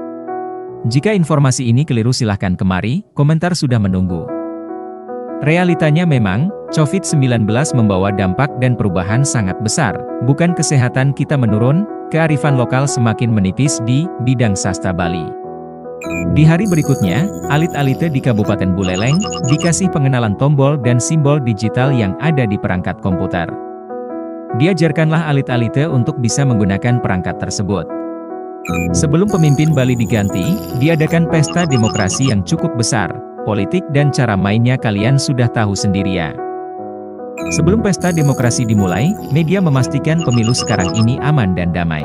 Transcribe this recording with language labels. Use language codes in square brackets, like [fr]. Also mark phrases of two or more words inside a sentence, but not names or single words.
[id] Jika informasi ini keliru silahkan kemari, komentar sudah menunggu. Realitanya memang, COVID-19 membawa dampak dan perubahan sangat besar, bukan kesehatan kita menurun, kearifan lokal semakin menipis di bidang sastra Bali. Di hari berikutnya, alit-alite di Kabupaten Buleleng, dikasih pengenalan tombol dan simbol digital yang ada di perangkat komputer. Diajarkanlah alit-alite untuk bisa menggunakan perangkat tersebut. Sebelum pemimpin Bali diganti, diadakan pesta demokrasi yang cukup besar, politik dan cara mainnya kalian sudah tahu sendiri ya. Sebelum pesta demokrasi dimulai, media memastikan pemilu sekarang ini aman dan damai.